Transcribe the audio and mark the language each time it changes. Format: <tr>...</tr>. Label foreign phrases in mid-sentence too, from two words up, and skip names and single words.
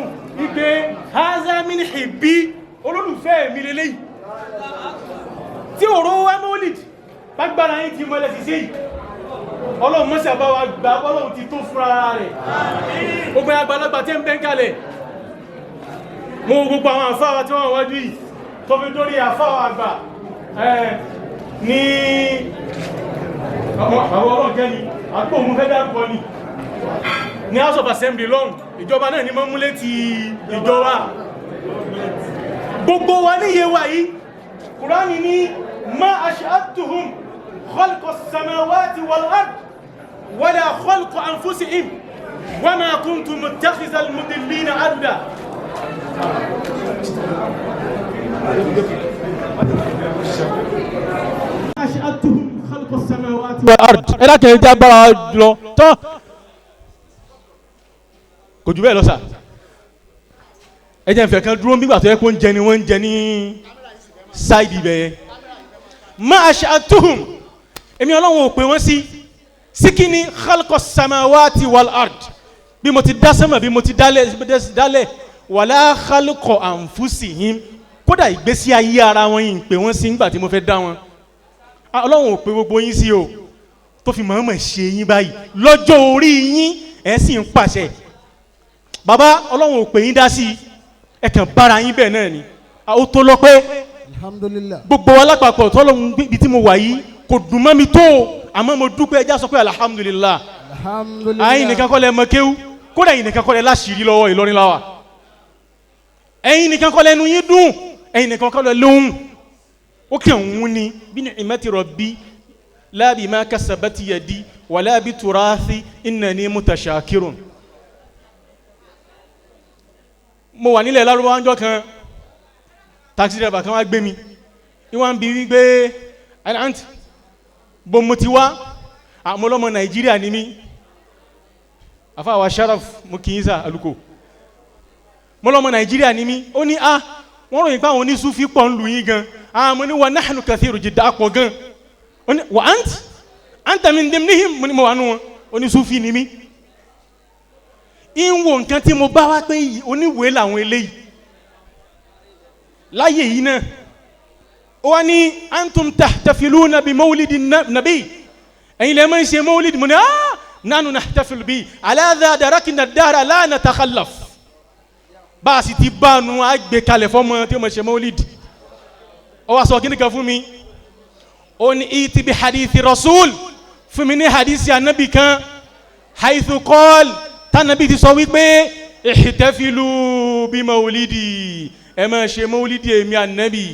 <yo>wípé hazamini ìbí olólùfẹ́ mi lélẹ́yìí tí òró wá mọ́lìdì lágbára yìí ti mọ́lẹ̀ sí sí yìí ọlọ́run mọ́sí àbáwà gbà ọlọ́run ti tó fúnra rẹ̀ gbogbo àgbàlagbà tí ń bẹ́ ń kalẹ̀ mú gbogbo àwọn àfáwà tí wọ́n wájú yìí tó fi dórí àfáwà àgbà ní àwọn ọlọ́run jẹ́ ni àgbò mú fẹ́ dárúkọ ni ní</yo> <en>House of Assembly</en> <yo>long ìjọba náà ní mọ́ múlé ti ìjọba gbogbo wa níye wa yìí Kùránì ní</yo> <ar>ما أشهدتهم خلق السماوات والأرض ولا خلق أنفسهم وما كنت متخذ المضلين عضدا. أشهدتهم خلق السماوات والأرض.</ar> <yo>Ẹ̀dá kẹ́yìn tí a bára lọ tán kò jù bẹ́ẹ̀ lọ sà. Ẹjẹ́ ìfẹ́ kan dúró nígbà tó yẹ kó ń jẹ ni wọ́n ń jẹ ní sáìdì bẹ́ẹ̀.</yo> <ar>ما أشهدتهم</ar> <yo>èmi Ọlọ́run ò pè wọ́n sí kí ni</yo> <ar>خلق سماوات والأرض</ar> <yo>bí mo ti dá sánmà bí mo ti dálẹ̀</yo> <ar>ولا خلق أنفسهم</ar> <yo>kódà ìgbésí ayé ara wọn yìí ń pè wọ́n sí nígbà tí mo fẹ́ dá wọn. Ọlọ́run ò pè gbogbo yín sí o tó fi mọ̀ọ́mọ̀ ṣe yín báyìí lọ́jọ́ orí yín ẹ̀ sì ń pàṣẹ. Bàbá Ọlọ́run ò pè yín dá sí ẹ kàn bára yín bẹ́ẹ̀ náà ni ó tó lọ pé</yo> <ar>الحمد لله</ar> <yo>gbogbo alápapọ̀ tọ́lọ́run ibi tí mo wà yìí kò dùn mọ́ mi tó àmọ́ mo dúpẹ́ ẹjá sọ pé</yo> <ar>الحمد لله. الحمد لله</ar> <yo>ẹ̀yin nìkan kọ́ lẹ mọ kéwú kódà ẹ̀yin nìkan kọ́ lẹ láṣìírí lọ́wọ́ Ìlọrin láwà ẹ̀yin nìkan kọ́ lẹ nu yín dùn ẹ̀yin nìkan kọ́ lẹ lóhùn ó kàn ń ní bí</yo> <ar>نعمة ربي لا بما كسبت يدي ولا بتراثي إنني متشكر.</ar> <yo>Mo wà nílẹ̀ Lárúbáwá ńjọ́ kan</yo> <en>taxi driver</en> <yo>kan wá gbé mi ìwọ̀n bí wípé àǹtí bó mo ti wá àmọ́ ọlọ́mọ Nàìjíríà ni mí àfàwà Sharaf mo kì í sà alùkò mo lọ́mọ Nàìjíríà ni mí ó ní wọ́n ròyìn pé àwọn onísúfì pọ̀ ń lù yín gan mo ní</yo> <ar>ونحن كثير جدا</ar> <yo>pọ̀ gan ó ní</yo> <ar>وأنت من ضمنهم</ar> <yo>mo ní mo wà nù wọn onísúfì ni mí. Ìwọ̀n nǹkan tí mo bá wá pé oníwèé làwọn eléyìí láyé yìí náà ó wá ní</yo> <ar>أنتم تحتفلون بمولد النبي</ar> <yo>ẹ̀yin lè máa ń ṣe mawlidi mo ní nánú</yo> <ar>نحتفل به على ذا أدركنا الدهر لا نتخلف</ar> <yo>bá a sì ti bá nu àgbẹ̀ kalẹ̀ fọ́mọ tí mo ṣe mawlidi ó wá sọ kí ni kan fún mi ó ní</yo> <ar>ائتني بحديث رسول</ar> <yo>fún mi ní</yo> <ar>حديث النبي</ar> <yo>kan</yo> <ar>حيث قال</ar> <yo>tánàbí ti sọ wípé ihtafilu bí maulidi ẹ máa ṣe maulidi èmi ànábì</yo>